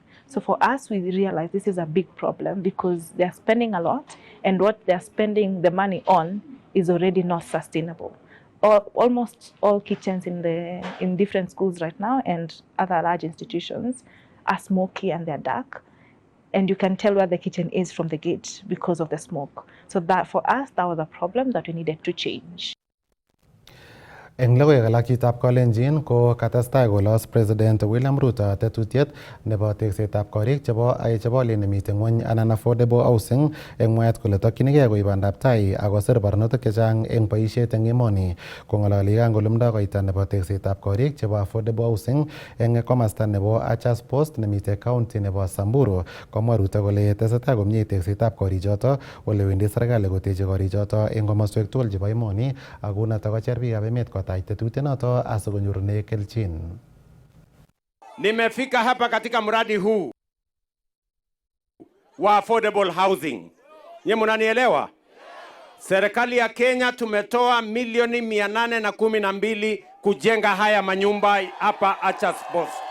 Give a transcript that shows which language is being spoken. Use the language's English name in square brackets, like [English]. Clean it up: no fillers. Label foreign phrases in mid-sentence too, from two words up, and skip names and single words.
[English] So for us, we realize this is a big problem because they're spending a lot, and what they're spending the money on is already not sustainable. Almost all kitchens in different schools right now and other large institutions are smoky and they're dark. And you can tell where the kitchen is from the gate because of the smoke. So that for us, that was a problem that we needed to change. [Kalenjin] Eng logoiwek alak chitab Kalenjin ko katestai kolos President William Ruto tetutiet nebo teksetab korik chebo olet nemiten ngwony anan [English] affordable housing [Kalenjin] eng mwaet kole tokchinigei koib bandab tai akosir barnotik chechang eng boisiet eng emoni. Kong'ololi kangolumdo koita nebo teksetab korik chebo [English] affordable housing [Kalenjin] eng komasta nebo Achas Post nemite county nebo Samburu, komwa Ruto kole tesetai komie teksetab korichoto ole wendi serikali koteche korichoto eng komoswek tugul chebo emoni, akonoto kocher biikab emet tetutienoto asikonyorune kelchin. [Swahili] Nimefika hapa katika mradi huu wa [English] affordable housing. [Swahili] Nye mnanielewa? Serikali ya Kenya tumetoa milioni 812 kujenga haya manyumba hapa Achas Post.